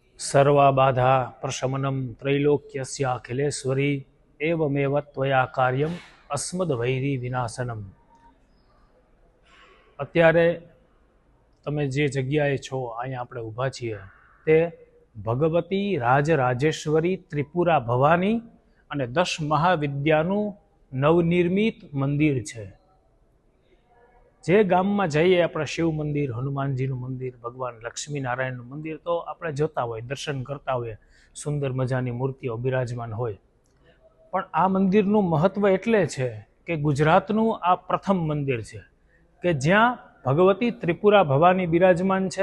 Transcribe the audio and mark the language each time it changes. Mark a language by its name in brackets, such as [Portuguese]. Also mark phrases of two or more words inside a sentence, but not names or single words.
[Sanskrit] सर्वाबाधा प्रशमनं त्रैलोक्यस्य अखिलेश्वरी एवमेव त्वया कार्यम अस्मद वैरी विनाशनम। [Gujarati] અત્યારે તમે જે જગ્યાએ છો અહીંયા આપણે ઊભા છીએ તે ભગવતી રાજરાજેશ્વરી ત્રિપુરા ભવાની અને 10 મહાવિદ્યાનું નવનિર્મિત મંદિર છે। જે ગામમાં જઈએ આપણે શિવ મંદિર, હનુમાનજીનું મંદિર, ભગવાન લક્ષ્મીનારાયણનું મંદિર તો આપણે જોતા હોય, દર્શન કરતા હોઈએ, સુંદર મજાની મૂર્તિઓ બિરાજમાન હોય, પણ આ મંદિરનું મહત્વ એટલે છે કે ગુજરાતનું આ પ્રથમ મંદિર છે કે જ્યાં ભગવતી ત્રિપુરા ભવાની બિરાજમાન છે।